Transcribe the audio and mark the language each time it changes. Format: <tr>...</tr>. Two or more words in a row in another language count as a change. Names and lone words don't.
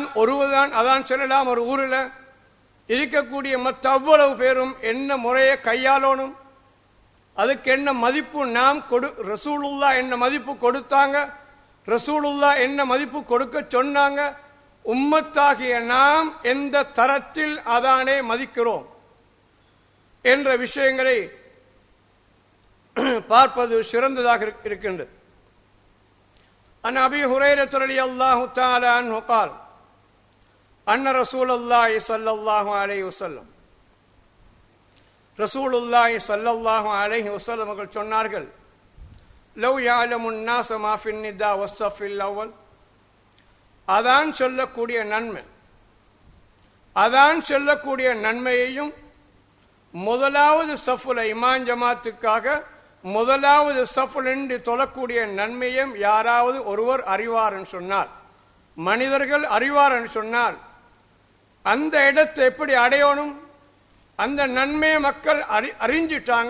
<ta>ஒருவதான் அதான் சொல்லலாம் ஒரு ஊரில் இருக்கக்கூடிய மற்ற அவ்வளவு பேரும் என்ன முறையை கையாளணும், அதுக்கு என்ன மதிப்பு நாம் ரசூலுல்லா என்ன மதிப்பு கொடுத்தாங்க, ரசூலுல்லா என்ன மதிப்பு கொடுக்க சொன்னாங்க, உம்மத்தாகிய நாம் எந்த தரத்தில் அதானே மதிக்கிறோம் என்ற விஷயங்களை பார்ப்பது சிறந்ததாக இருக்கின்றது.</ta> <ar>عن أبي هريرة رضي الله تعالى عنه قال أن رسول الله صلى الله عليه وسلم رسول الله صلى الله عليه وسلم</ar> <ta>அவர்கள் சொன்னார்கள்,</ta> <ar>لو يعلم الناس ما في النداء والصف الأول,</ar> <ta>அதான் சொல்லக்கூடிய நன்மை, அதான் சொல்லக்கூடிய நன்மையையும் முதலாவது சஃபுல இமாம் ஜமாத்துக்காக முதலாவது சஃபுல் என்று சொல்லக்கூடிய நன்மையும் யாராவது ஒருவர் அறிவார் என்று சொன்னார், மனிதர்கள் அறிவார் என்று சொன்னால் அந்த இடத்தை எப்படி அடையணும், அந்த நன்மையை மக்கள் அறிஞ்சிட்டாங்க.</ta>